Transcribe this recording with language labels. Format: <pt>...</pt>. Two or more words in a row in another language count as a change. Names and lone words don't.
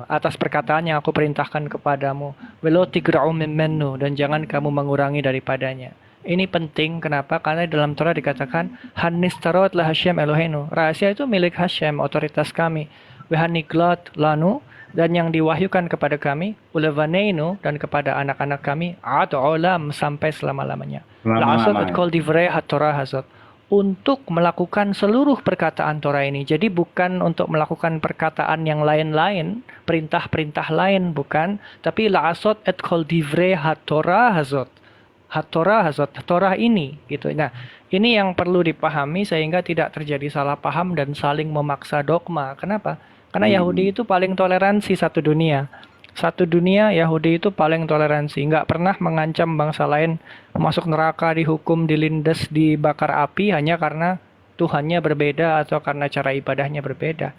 <id>Atas perkataan yang aku perintahkan kepadamu.</id> <he>ולא תגרעו ממנו,</he> <id>dan jangan kamu mengurangi daripadanya. Ini penting, kenapa? Karena dalam Torah dikatakan</id> <he>הנסתרות להשם אלוהינו.</he> <id>Rahasia itu milik Hashem, otoritas kami.</id> <he>והנגלות לנו,</he> <id>dan yang diwahyukan kepada kami, ulevaneinu, dan kepada anak-anak kami,</id> <he>עד עולם,</he> <id>sampai selama-lamanya.</id> <he>לעשות את כל דברי התורה הזאת.</he> <id>untuk melakukan seluruh perkataan Torah ini. Jadi bukan untuk melakukan perkataan yang lain-lain, perintah-perintah lain, bukan. Tapi</id> <he>לעשות את כל דברי התורה הזאת. התורה הזאת,</he> <id>Torah ini. Gitu. Nah, ini yang perlu dipahami sehingga tidak terjadi salah paham dan saling memaksa dogma. Kenapa? Karena Yahudi itu paling toleransi satu dunia. Satu dunia Yahudi itu paling toleransi, nggak pernah mengancam bangsa lain masuk neraka, dihukum, dilindas, dibakar api hanya karena Tuhannya berbeda atau karena cara ibadahnya berbeda.</id>